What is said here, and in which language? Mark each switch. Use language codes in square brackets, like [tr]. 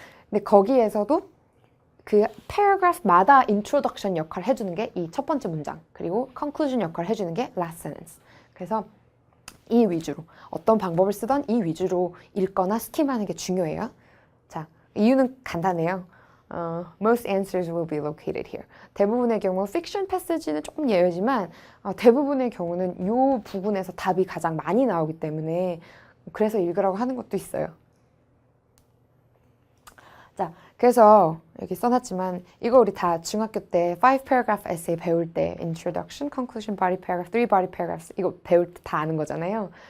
[ko] 근데 거기에서도 그 paragraph마다 introduction 역할을 해주는 게 이 첫 번째 문장 그리고 conclusion 역할을 해주는 게 last sentence. 그래서 이 위주로 어떤 방법을 쓰던 이 위주로 읽거나 스킴하는 게 중요해요. 자, 이유는 간단해요. [en] Most answers will be located here. [ko] 대부분의 경우 픽션 패스지는 조금 예외지만 대부분의 경우는 이 부분에서 답이 가장 많이 나오기 때문에 그래서 읽으라고 하는 것도 있어요. 자, 그래서 여기 써놨지만 이거 우리 다 중학교 때 5 paragraph essay 배울 때 introduction, conclusion, body paragraph, 3 body paragraphs 이거 배울 때 다 아는 거잖아요.